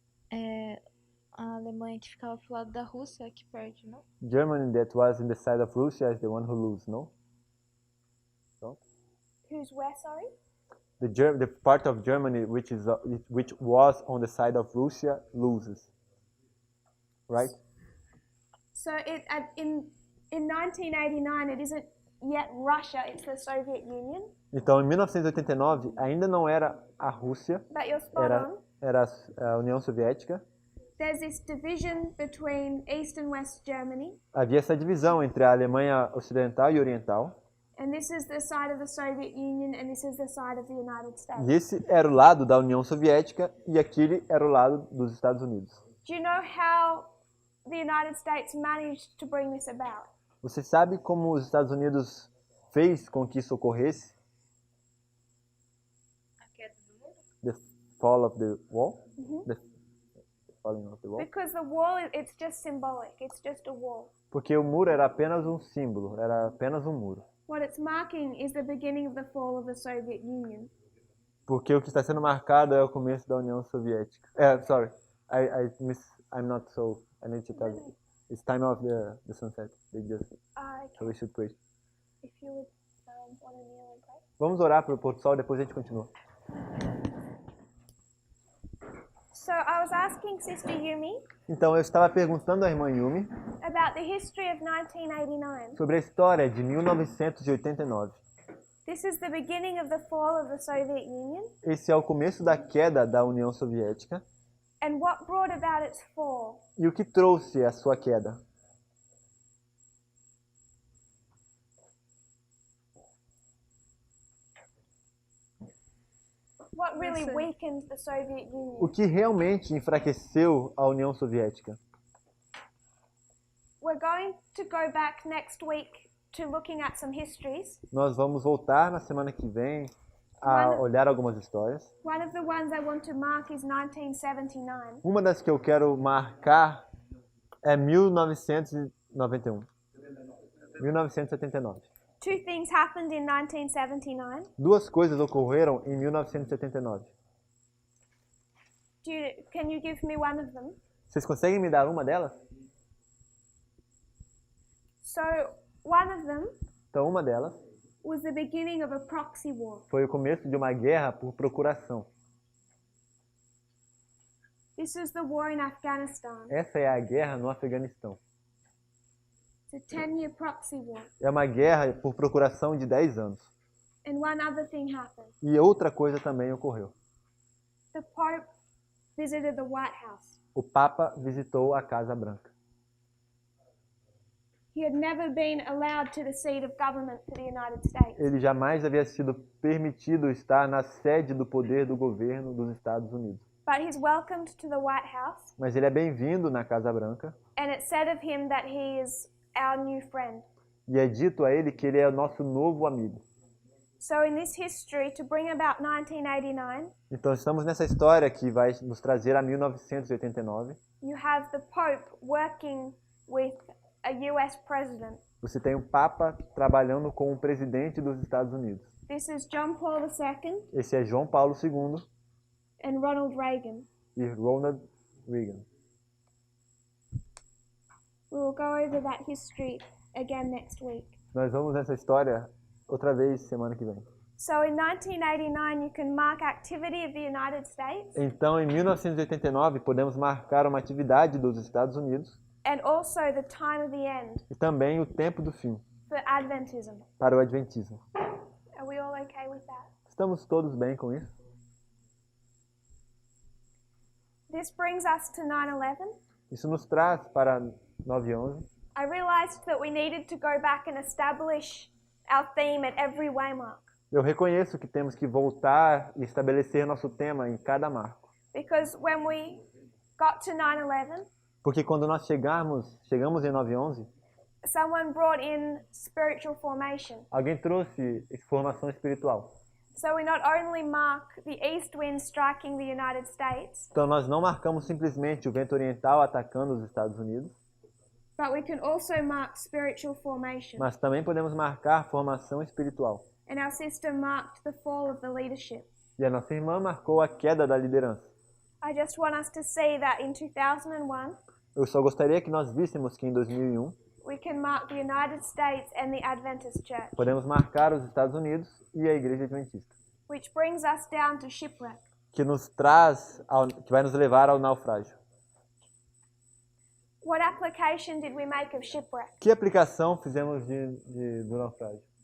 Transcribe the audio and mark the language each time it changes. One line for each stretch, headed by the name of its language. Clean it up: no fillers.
Portuguese: A Alemanha que ficava pro lado da Rússia que perde, não?
English: Germany that was in the side of Russia is the one who loses, no? Who's where, sorry? The part of Germany which was on the side of Russia loses. Right? So in 1989, it isn't yet Russia, it's the Soviet Union.
Portuguese: Então, em 1989, ainda não era a Rússia,
English: But you're spot on.
Portuguese: era a União Soviética.
English: There's this division between East and West Germany,
Portuguese: Havia essa divisão entre a Alemanha Ocidental e Oriental.
English: and this is the side of the Soviet Union, and this is the side of the United States.
Portuguese: E esse era o lado da União Soviética e aquele era o lado dos Estados Unidos.
English: Do you know how the United States managed to bring this about?
Portuguese: Você sabe como os Estados Unidos fez com que isso ocorresse? A queda do muro?
English: The fall of the wall? The falling of the wall? Because the wall, it's just symbolic. It's just a wall.
Portuguese: Porque o muro era apenas um símbolo, era apenas um muro.
English: What it's marking is the beginning of the fall of the Soviet Union.
Portuguese: Porque o que está sendo marcado é o começo da União Soviética.
English: Sorry, I'm not so. I need to tell you. It's time of the sunset. They just. Okay. So we should pray. If you would want to kneel and pray.
Portuguese: Vamos orar para o pôr do sol, depois a gente continua.
English: So I was asking Sister Yumi
Portuguese: Então, eu estava perguntando à irmã Yumi
English: about the history of 1989.
Portuguese: sobre a história de 1989.
English: This is the beginning of the fall of the Soviet Union.
Portuguese: Esse é o começo da queda da União Soviética.
English: And what brought about its fall?
Portuguese: E o que trouxe a sua queda?
English: What really weakened the Soviet Union?
Portuguese: O que realmente enfraqueceu a União Soviética?
English: We're going to go back next week to looking at some histories.
Portuguese: Nós vamos voltar na semana que vem a olhar algumas histórias.
English: One of the ones I want to mark is 1979.
Portuguese: Uma das que eu quero marcar é 1991.
English: 1979. Two things happened in 1979.
Portuguese: Duas coisas ocorreram em 1979.
English: Can you give me one of them?
Portuguese: Vocês conseguem me dar uma delas?
English: So, one of them
Portuguese: Então, uma delas
English: was the beginning of a proxy war.
Portuguese: foi o começo de uma guerra por procuração.
English: This is the war in Afghanistan.
Portuguese: Essa é a guerra no Afeganistão.
English: It's a 10-year proxy war.
Portuguese: É uma guerra por procuração de 10 anos.
English: And one other thing happened.
Portuguese: E outra coisa também ocorreu.
English: The Pope visited the White House.
Portuguese: O Papa visitou a Casa Branca.
English: He had never been allowed to the seat of government for the United States.
Portuguese: Ele jamais havia sido permitido estar na sede do poder do governo dos Estados Unidos.
English: But he's welcomed to the White House.
Portuguese: Mas ele é bem-vindo na Casa Branca.
English: And it's said of him that he is our new friend.
Portuguese: E é dito a ele que ele é o nosso novo amigo.
English: So in this history, to bring about 1989,
Portuguese: Então estamos nessa história que vai nos trazer a 1989.
English: you have the Pope working with a US president.
Portuguese: Você tem um Papa trabalhando com o presidente dos Estados Unidos.
English: This is John Paul II
Portuguese: Esse é João Paulo II
English: and Ronald Reagan.
Portuguese: e Ronald Reagan.
English: We will go over that history again next week.
Portuguese: Nós vamos nessa história outra vez semana que vem.
English: So in 1989, you can mark activity of the United States
Portuguese: Então, em 1989, podemos marcar uma atividade dos Estados Unidos
English: and also the time of the end
Portuguese: e também o tempo do fim
English: for Adventism.
Portuguese: para o Adventismo.
English: Are we all okay with that?
Portuguese: Estamos todos bem com isso?
English: This brings us to 9/11.
Portuguese: Isso nos traz para 9/11.
English: I realized that we needed to go back and establish our theme at every waymark.
Portuguese: Eu reconheço que temos que voltar e estabelecer nosso tema em cada marco.
English: Because when we got to 9/11,
Portuguese: Porque quando nós chegamos em 9/11,
English: someone brought in spiritual formation.
Portuguese: alguém trouxe formação espiritual.
English: So we not only mark the east wind striking the United States,
Portuguese: Então nós não marcamos simplesmente o vento oriental atacando os Estados Unidos,
English: but we can also mark spiritual formation.
Portuguese: mas também podemos marcar formação espiritual.
English: And our sister marked the fall of the leadership.
Portuguese: E a nossa irmã marcou a queda da liderança.
English: I just want us to see that in 2001,
Portuguese: Eu só gostaria que nós víssemos que em 2001
English: we can mark the United States and the Adventist Church,
Portuguese: podemos marcar os Estados Unidos e a Igreja Adventista,
English: which brings us down to shipwreck.
Portuguese: que vai nos levar ao naufrágio.
English: What application did we make of shipwreck?
Portuguese: Que aplicação fizemos do naufrágio?